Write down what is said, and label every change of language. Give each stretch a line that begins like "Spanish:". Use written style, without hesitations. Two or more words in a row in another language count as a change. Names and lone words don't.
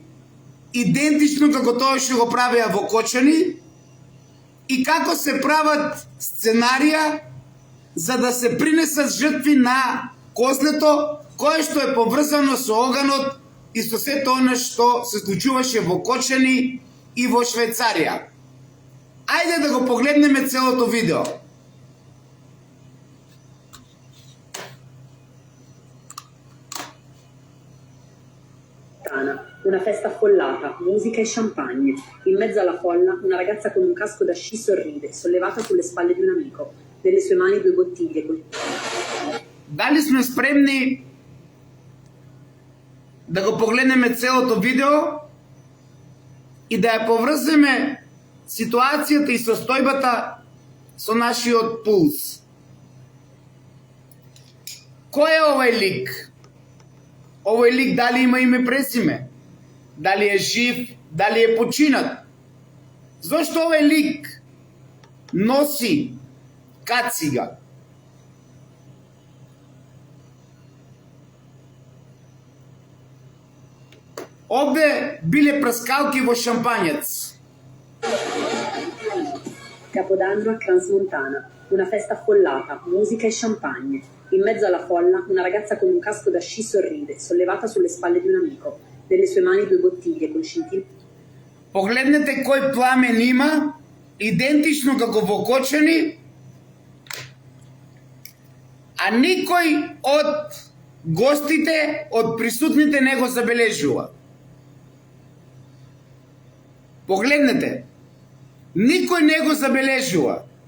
Macedonian: идентично како тоа што го правеа во Кочани и како се прават сценарија за да се принесат жртви на козлето кое што е поврзано со оганот и со сето она што се случуваше во Кочани и во Швајцарија. Ајде да го погледнеме целото видео.
Italian: Una festa affollata, musica e champagne. In mezzo alla folla, una ragazza con un casco da sci sorride, sollevata sulle spalle di un amico. Nelle sue mani 2 bottiglie col...
Macedonian: Дали сме спремни да го погледнеме целото видео и да ја поврземе ситуацијата и состојбата со нашиот пулс? Кој е овој лик? Овој лик дали има име презиме? Дали е жив? Дали е починат? Зошто овој лик носи кацига? Овде биле прскалки во шампањец.
Italian: Capodanno a Crans-Montana. Una festa affollata, musica e champagne. In mezzo alla folla, una ragazza con un casco da sci sorride, sollevata sulle spalle di un amico. Nelle sue mani 2 bottiglie con scintille.
Macedonian: Погледнете кој пламен има, идентично како во Кочани, а никој од гостите, од присутните не го забележува. Погледнете, никој не го забележува.